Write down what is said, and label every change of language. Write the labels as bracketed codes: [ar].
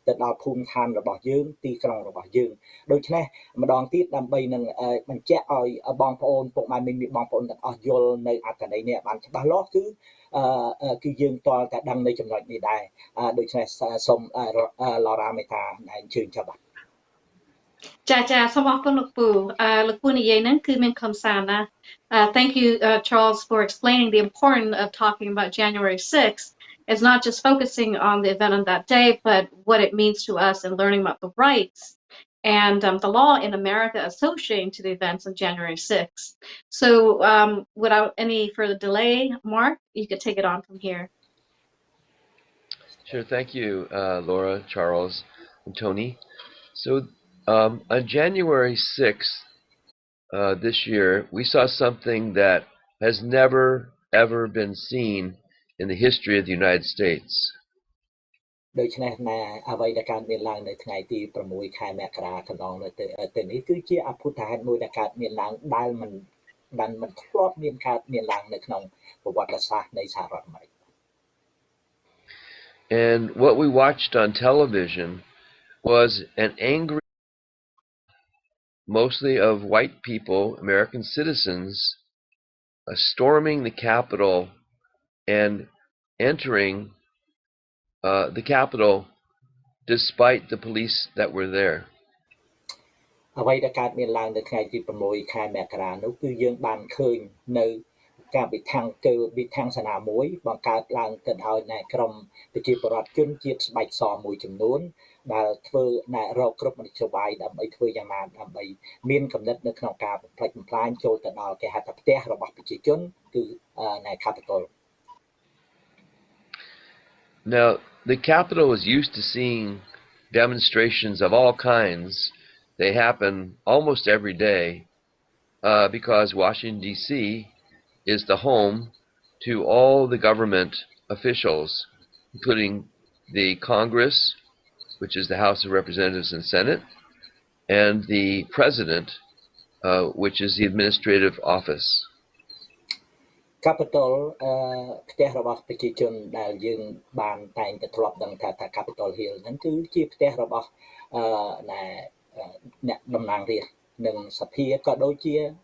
[km] ល់ភូមិឋានរបស់យើងទីក្រុងរបស់យើងដូច្នេះម្ដងទៀតដើម្បីនឹងបញ្ជាក់ឲ្យបងប្អូនពុកម៉ែមីបងប្អូនទាំងអស់យល់នៅអត្ថន័យនេះបានច្បាស់លាស់គឺយើងតល់តែដឹងនៅចំណុចនេះដែរដូច្នេះសូមLauraមេតាអញ្ជើញចាប់បាទ ចាសូមអរគុណលោកពូនិយាយហ្នឹងគឺមានខំសារណា [en] Thank you Charles for explaining the importance of talking about January 6th. It's not just focusing on the event on that day but what it means to us and learning about the rights and the law in America associating to the events on January 6th. So without any further delay, Mark, you could take it on from here. Sure, thank you, Laura, Charles, and Tony. So on January 6th this year, we saw something that has never, ever been seen in the history of the United States. [km] ដូច្នេះណាអ្វីដែលកើតមានឡើងនៅថ្ងៃទី6ខែមករាកន្លងទៅនេះគឺជាអភូតហេតុមួយដែលកើតមានឡើងដែលមិនធ្លាប់មានកើតមានឡើងនៅក្នុងប្រវត្តិសាស្ត្រនៃសហរដ្ឋអាមេរិក [en] And what we watched on television was an angry mostly of white people, American citizens, storming the Capitol and entering the Capitol despite the police that were there. [km] អ្វីដែលកើតមានឡើងនៅថ្ងៃទី6ខែមករានោះគឺយើងបានឃើញនៅការវិធានសាសនាមួយបង្កើតឡើងទៅដោយក្រុមប្រជាពលរដ្ឋជនជាតិស្បែកសមួយចំនួនដែលធ្វើរកគ្រប់មធ្យោបាយដើម្បីធ្វើយ៉ាងណាដើម្បីមានគំនិតនៅក្នុងការបំផ្លិចបំផ្លាញចូលទៅដល់គេហៅថាផ្ទះរបស់ប្រជាជនគឺនៅ Capitol. [en] Now the Capitol is used to seeing demonstrations of all kinds. They happen almost every day because Washington D.C. is the home to all the government officials, including the Congress, which is the House of Representatives and Senate, and the President, which is the administrative office. [km] Capitol ផ្ទះរបស់ប្រជាជនដែលយើងបានតែងតែធ្លាប់ដឹងថា Capitol Hill ហ្នឹងគឺជាផ្ទះរបស់អ្នកតំណាងរាស្ត្រនិងសភាក៏ដូចជា